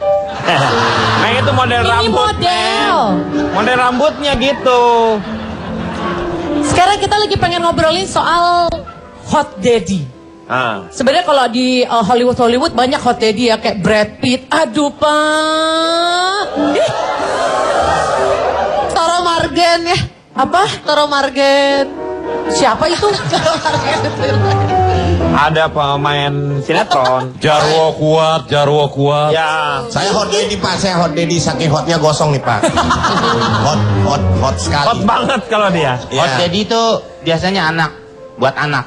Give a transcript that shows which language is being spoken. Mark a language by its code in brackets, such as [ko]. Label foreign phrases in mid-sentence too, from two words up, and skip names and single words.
[id] Nah itu model Ini rambut. model. Model rambutnya gitu. Sekarang kita lagi pengen ngobrolin soal [en] hot daddy. [id] Sebenarnya kalau di Hollywood banyak [en] hot daddy [id] ya, kayak Brad Pitt. Aduh, Pak. Ih. Toro Margen ya. Apa? Toro Margen. Siapa itu? Toro Margen. Ada pemain sinetron. Jarwo kuat, Jarwo kuat. Ya. Saya [en] hot daddy [id] Pak, saya [en] hot daddy, [id] saking hotnya gosong nih Pak. hot sekali. Hot banget kalau dia. Iya. [en] Hot daddy [id] itu biasanya anak, buat anak.